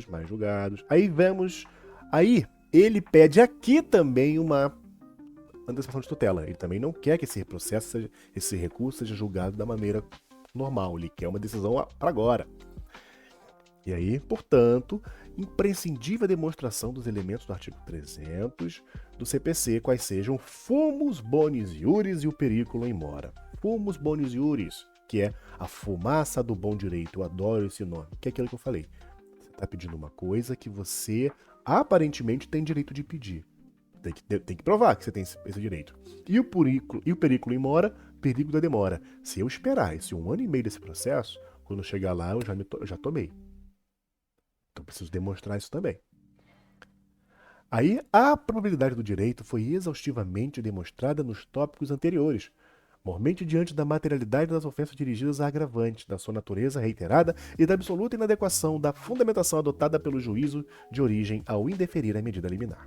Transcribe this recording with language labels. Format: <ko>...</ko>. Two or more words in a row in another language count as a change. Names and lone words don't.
<pt>Aí vemos, aí ele pede aqui também uma antecipação de tutela. Ele também não quer que esse processo, esse recurso seja julgado da maneira normal. Ele quer uma decisão para agora. E aí, portanto, imprescindível a demonstração dos elementos do artigo 300 do CPC, quais sejam</pt> <la>fumus bonis iuris</la> <pt>e o</pt> <la>periculum in mora. Fumus bonis iuris,</la> <pt>que é a fumaça do bom direito. Eu adoro esse nome, que é aquilo que eu falei. Você está pedindo uma coisa que você aparentemente tem direito de pedir. Tem que provar que você tem esse direito. E o</pt> <la>periculum in mora,</la> <pt>perigo da demora. Se eu esperar esse 1 ano e meio desse processo, quando chegar lá eu já tomei. Então preciso demonstrar isso também. Aí a probabilidade do direito foi exaustivamente demonstrada nos tópicos anteriores, mormente diante da materialidade das ofensas dirigidas a agravantes, da sua natureza reiterada e da absoluta inadequação da fundamentação adotada pelo juízo de origem ao indeferir a medida liminar.</pt>